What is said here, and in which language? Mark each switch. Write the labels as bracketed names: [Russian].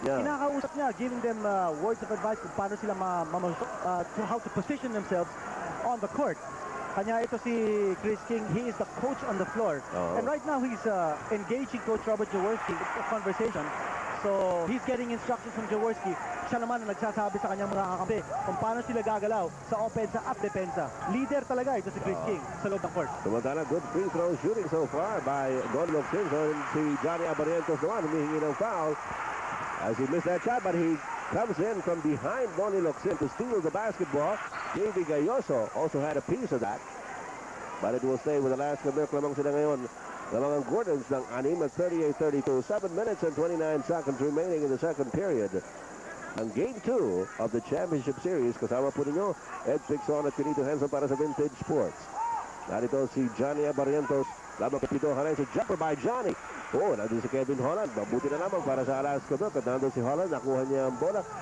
[Filipino] Kinakausap niya, [English] giving them words of advice [Filipino] kung paano sila [English] how to position themselves on the court. [Filipino] Kanya ito si [English] Chris King, he is the coach on the floor. And right now, he's engaging Coach Robert Jaworski in a conversation. So, he's getting instructions from Jaworski. [Filipino] Siya naman ang nagsasabi sa kanyang mga kakampi kung paano sila gagalaw sa opensa at depensa. Leader talaga ito si Chris King sa loob ng court. [English] Tumantala, good free throw shooting so far by Donnie Locsin. So, si Johnny Abarrientos naman humihingi ng foul as he missed that shot, but he comes in from behind Donnie Locsin to steal the basketball. J.V. Galloso also had a piece of that, but it will stay with Alaska. [Filipino] Lamang sila ngayon. Lamang ang Gordons ng 6 at 38-32. [English] 7 minutes and 29 seconds remaining in the second period. Ang Game 2 of the Championship Series. [Filipino] Kasama po ninyo, Ed Pixon at Finito Henson para sa Vintage Sports. Narito si Johnny Abarrientos. Lamang kay Pido Harencio. [English] Jumper by Johnny. [Filipino] Nandun si Kevin Holland. Mabuti na naman para sa Alaska Milk. At nandun si Holland. Nakuha niya ang bola.